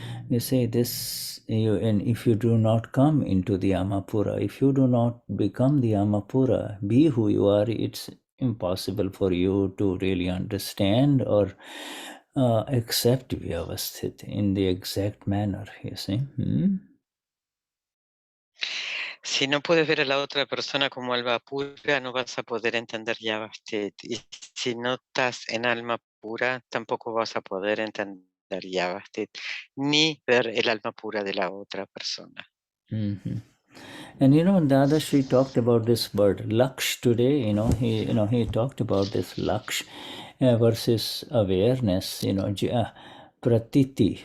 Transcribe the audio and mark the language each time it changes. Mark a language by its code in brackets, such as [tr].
[en] You say this, and if you do not come into the Amapura, if you do not become the Amapura, be who you are, it's impossible for you to really understand or accept Vyavasthit in the exact manner, you see. [es] Si no puedes ver a la otra persona como alma pura, no vas a poder entender Vyavasthit. Y si no estás en alma pura, tampoco vas a poder entender Vyavasthit, ni ver el alma pura de la otra persona. Mm-hmm. [en] And Dadashri talked about this word laksh today. He talked about this laksh versus awareness. Pratiti.